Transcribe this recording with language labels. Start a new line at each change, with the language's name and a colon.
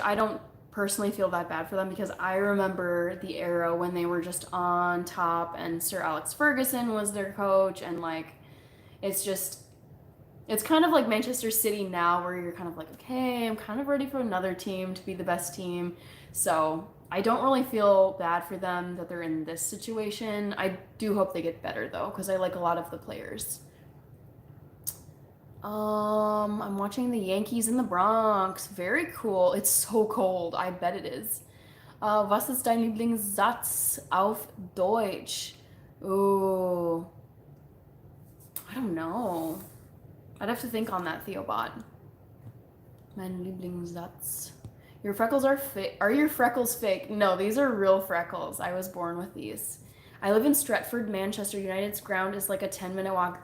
English: I don't personally feel that bad for them because I remember the era when they were just on top and Sir Alex Ferguson was their coach, and like it's just it's kind of like Manchester City now where you're kind of like, okay, I'm kind of ready for another team to be the best team. So I don't really feel bad for them that they're in this situation. I do hope they get better though, because I like a lot of the players. I'm watching the Yankees in the Bronx. Very cool. It's so cold. I bet it is.
German: Was ist dein Lieblingssatz auf Deutsch?
English: Oh, I don't know. I'd have to think on that, Theobot.
German: Mein Lieblingssatz.
English: Your freckles are fake. Are your freckles fake? No, these are real freckles. I was born with these. I live in Stretford, Manchester. United's ground is like a 10-minute walk.